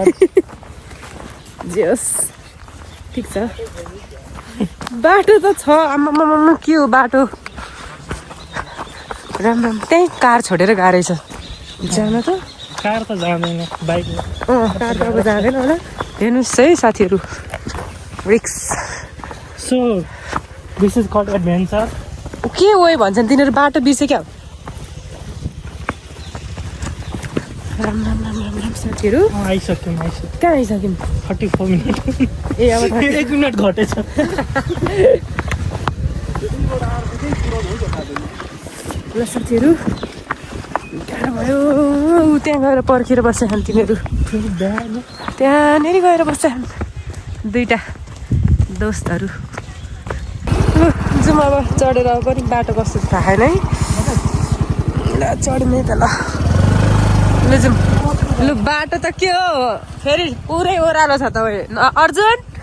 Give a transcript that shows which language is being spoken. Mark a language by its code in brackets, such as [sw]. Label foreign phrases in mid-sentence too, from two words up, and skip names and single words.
[ne] जे होस् ठिक छ बाटो त छ आमामामा के हो बाटो राम्रो त्यहीँ कार छोडेर गएको रहेछ जान त कार त जाँदैन बाइक कार त अब जाँदैन होला हेर्नुहोस् है साथीहरू रिक्स [en] so this is called adventure [ne] के हो भन्छन् तिनीहरू बाटो बिर्से क्या राम राम राम राम राम साथीहरू आइसक्यौँ कहाँ आइसक्यौँ 34 मिनट ए अब 1 मिनट घटेछ ल साथीहरू गाह्रो भयो त्यहाँ गएर पर्खेर बस्छन् तिनीहरू त्यहाँनिर गएर बस्छन् दुईटा दोस्तहरू जाउँ अब चढेर पनि बाटो कस्तो थाहा छैन है ल चढ्ने त ल ल जाउँ लु बाटो त के हो फेरि पुरै ओह्रालो छ त अर्जुन